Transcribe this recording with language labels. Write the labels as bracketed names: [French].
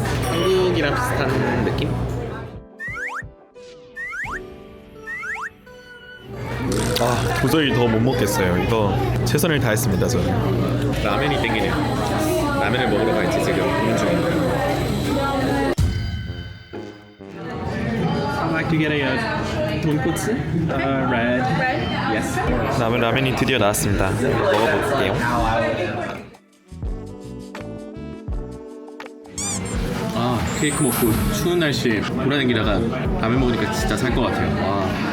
[Korean] 한국이랑 비슷한 느낌? 아, 도저히 더 못 먹겠어요. 이거 최선을 다했습니다. 저는 라면이 땡기네요. 라면을 먹으러 갈지 지금 고민 중입니다. [English] I'd like to get a 돈코츠 red. Yes. [Korean] 라면이 드디어 나왔습니다. 먹어볼게요. 아, 케이크 먹고 추운 날씨에 돌아다니다가 라면 먹으니까 진짜 살 것 같아요. 와.